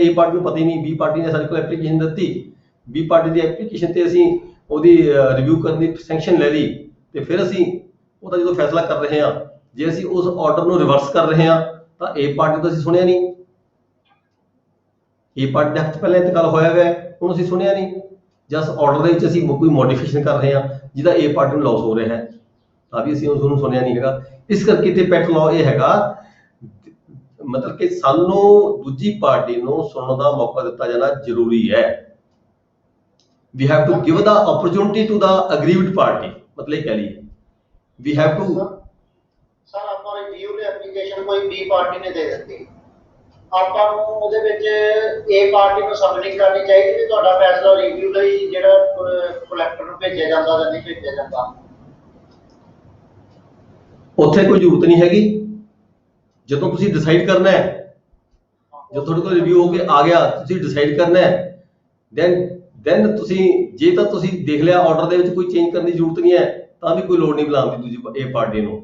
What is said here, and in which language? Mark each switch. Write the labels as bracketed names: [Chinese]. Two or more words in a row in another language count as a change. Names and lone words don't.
[Punjabi] ए ਪਾर्टी ਨੂੰ ਪਤਾ ਹੀ ਨਹੀਂ, B ਪਾर्टी ਨੇ ਸਾਡੇ ਕੋਲ ਐਪਲੀਕੇਸ਼ਨ ਦਿੱਤੀ, B ਪਾर्टी ਦੀ ਐਪਲੀਕੇਸ਼ਨ ਤੇ ਅਸੀਂ ਉਹਦੀ ਰਿਵਿਊ ਕਰਨ ਦੀ ਸੈਂਕਸ਼ਨ ਲੈ ਲਈ, ਤੇ ਫਿਰ ਅਸੀਂ ਉਹਦਾ ਜਦੋਂ ਫੈਸਲਾ ਕਰ ਰਹੇ ਹਾਂ, ਜੇ ਅਸੀਂ ਉਸ ਆਰਡਰ ਨੂੰ ਰਿਵਰਸ ਕਰ ਰਹੇ ਹਾਂ ਤਾਂ A ਪਾर्टी ਤੋਂ ਅਸੀਂ ਸੁਣਿਆ ਨਹੀਂ, A ਪਾर्टी ਦੇ ਹੱਕ 'ਚ ਪਹਿਲਾਂ ਇੰਤਕਾਲ ਹੋਇਆ ਹੋਇਆ ਉਹਨੂੰ ਅਸੀਂ ਸੁਣਿਆ ਨਹੀਂ, ਜਾਂ ਉਸ ਆਰਡਰ ਦੇ ਵਿੱਚ ਅਸੀਂ ਕੋਈ ਮੋਡੀਫਿਕੇਸ਼ਨ ਕਰ ਰਹੇ ਹਾਂ ਜਿਹਦਾ A ਪਾर्टी ਨੂੰ ਲਾਸ ਹੋ ਰਿਹਾ ਹੈ ਤਾਂ ਵੀ ਅਸੀਂ ਉਸਨੂੰ ਸੁਣਿਆ ਨਹੀਂ ਹੈਗਾ। ਇਸ ਕਰਕੇ ਤੇ ਪੈਟ ਲਾਅ ਇਹ ਹੈਗਾ, ਮਤਲਬ ਕਿ ਸਾਨੂੰ ਦੂਜੀ ਪਾਰਟੀ ਨੂੰ ਸੁਣਨ ਦਾ ਮੌਕਾ ਦਿੱਤਾ ਜਾਣਾ ਜ਼ਰੂਰੀ ਹੈ। [English] We have to give the opportunity to the aggrieved party, [Punjabi] ਮਤਲਬ ਕਹਿ ਲਏ [English] we have to। [Punjabi] ਸਰ ਆਪਾਂ ਰਿਵਿਊ ਦੀ ਐਪਲੀਕੇਸ਼ਨ ਕੋਈ B ਪਾਰਟੀ ਨੇ ਦੇ ਦਿੱਤੀ, ਆਪਾਂ ਨੂੰ ਉਹਦੇ ਵਿੱਚ A ਪਾਰਟੀ ਨੂੰ ਸਬਮਿਟ ਕਰਨੀ ਚਾਹੀਦੀ ਵੀ ਤੁਹਾਡਾ ਫੈਸਲਾ ਰਿਵਿਊ ਲਈ ਜਿਹੜਾ ਕਲੈਕਟਰ ਨੂੰ ਭੇਜਿਆ ਜਾਂਦਾ ਜਾਂ ਨਹੀਂ ਭੇਜਿਆ ਜਾਂਦਾ। ਉੱਥੇ ਕੋਈ ਜ਼ਰੂਰਤ ਨਹੀਂ ਹੈਗੀ, ਜਦੋਂ ਤੁਸੀਂ ਡਿਸਾਈਡ ਕਰਨਾ ਹੈ, ਜਦੋਂ ਤੁਹਾਡੇ ਕੋਲ ਰਿਵਿਊ ਹੋ ਕੇ ਆ ਗਿਆ ਤੁਸੀਂ ਡਿਸਾਈਡ ਕਰਨਾ ਹੈ, ਦੈਨ ਤੁਸੀਂ ਜੇ ਤਾਂ ਤੁਸੀਂ ਦੇਖ ਲਿਆ ਆਰਡਰ ਦੇ ਵਿੱਚ ਕੋਈ ਚੇਂਜ ਕਰਨ ਦੀ ਜ਼ਰੂਰਤ ਨਹੀਂ ਹੈ ਤਾਂ ਵੀ ਕੋਈ ਲੋੜ ਨਹੀਂ ਬੁਲਾਉਣ ਦੀ ਦੂਜੀ A ਪਾਰਟੀ ਨੂੰ।